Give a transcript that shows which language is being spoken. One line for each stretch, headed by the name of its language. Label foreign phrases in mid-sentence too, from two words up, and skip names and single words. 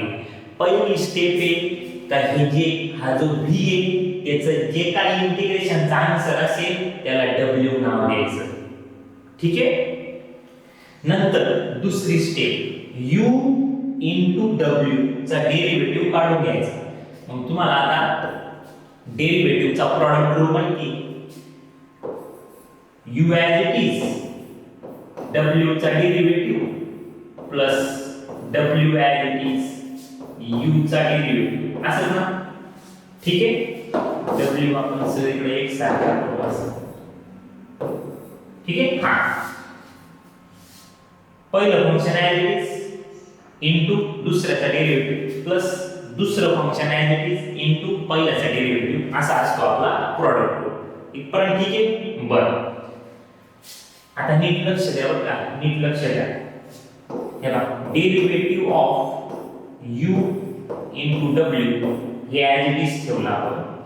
Marathi: पहिली स्टेप आहे का हे जे हा जो v आहे त्याचं जे काही इंटिग्रेशनचा आन्सर असेल त्याला w नाव द्यायचं. ठीक आहे. नंतर दुसरी स्टेप
English: u into w
Marathi: चा डेरिव्हेटिव्ह काढून घ्यायचा. मग तुम्हाला आता डेरिव्हेटिव्हचा
English: product rule
Marathi: माहिती.
English: u as it is w चा derivative plus w as it is u चा derivative
Marathi: असं ना. ठीक आहे, w आपण सगळीकडे एक सारखा करू असं. ठीक आहे. हा पहिलं
English: function as it is into दुसऱ्याचा derivative plus दुसरं function as it is into पहिल्याचा डेरिव्हेटिव्ह
Marathi: असा असतो आपला
English: product rule.
Marathi: इथपर्यंत ठीक आहे. बरं, आता नीट लक्ष द्या बरं का, नीट लक्ष द्या. हे बघा,
English: derivative of u into w हे as it is
Marathi: ठेवला आपण.